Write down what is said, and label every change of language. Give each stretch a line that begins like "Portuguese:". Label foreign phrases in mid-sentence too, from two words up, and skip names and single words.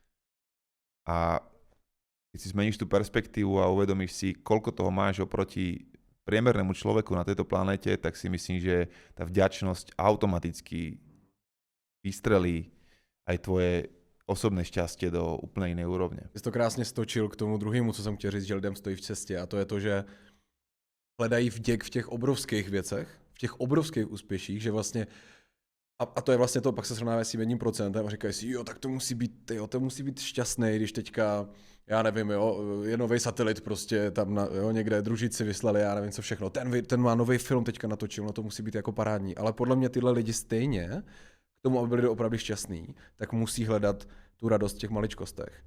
Slovak: A keď si zmeníš tú perspektívu a uvedomíš si, koľko toho máš oproti priemernému človeku na tejto planéte, tak si myslím, že tá vďačnosť automaticky vystrelí aj tvoje osobné šťastie do úplne inej úrovne.
Czech: Jsi to krásně stočil k tomu druhému, co jsem chtěl říct, že lidem stojí v cestě, a to je to, že hledají vděk v těch obrovských věcech, v těch obrovských úspěších, že vlastně a to je vlastně to, pak se srovnávají s tím 1% a říkají si, jo, tak to musí být šťastný, když teďka, já nevím, jo, je nový satelit prostě tam někde družici vyslali, já nevím co všechno, ten má nový film teďka natočil, no to musí být jako parádní, ale podle mě tyhle lidi stejně k tomu, aby byli opravdu šťastní, tak musí hledat tu radost v těch maličkostech.